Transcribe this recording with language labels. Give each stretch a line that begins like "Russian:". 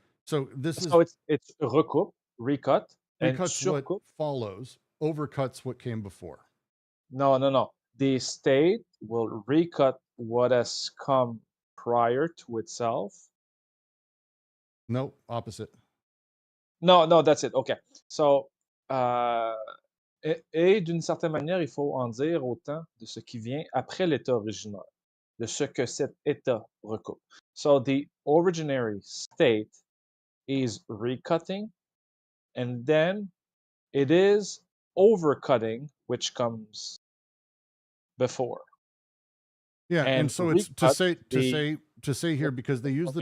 English: So this is So it's recoupe, recut, and recuts what
French: surcoupe.
English: follows, overcuts what came before. No. The state will recut what has come prior to itself. No, opposite. No, that's it. Okay. So,
French: et d'une certaine manière, il faut en dire autant de ce qui vient après l'état original, de ce que cet état recoupe.
English: So the originary state is recutting, and then it is overcutting, which comes before. Yeah, and And so it's recut to say here, because they use the